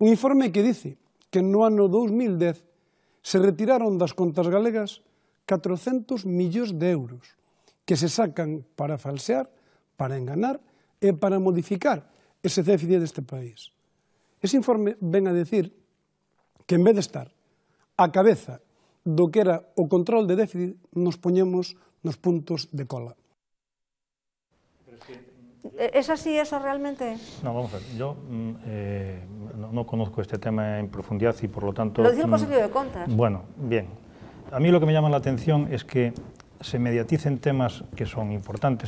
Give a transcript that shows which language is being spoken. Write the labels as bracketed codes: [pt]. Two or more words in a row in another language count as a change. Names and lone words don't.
[gl] Un informe que dice que no ano 2010 se retiraron das contas galegas 400 millóns de euros que se sacan para falsear, para enganar e para modificar ese déficit deste país. Ese informe ven a decir que en vez de estar a cabeza do que era o control de déficit, nos poñemos nos puntos de cola. [es] ¿Es así eso realmente? No, vamos a ver, yo no conozco este tema en profundidad y por lo tanto... Lo dice el Consejo de Cuentas. Bueno, bien. A mí lo que me llama la atención es que se mediaticen temas que son importantes.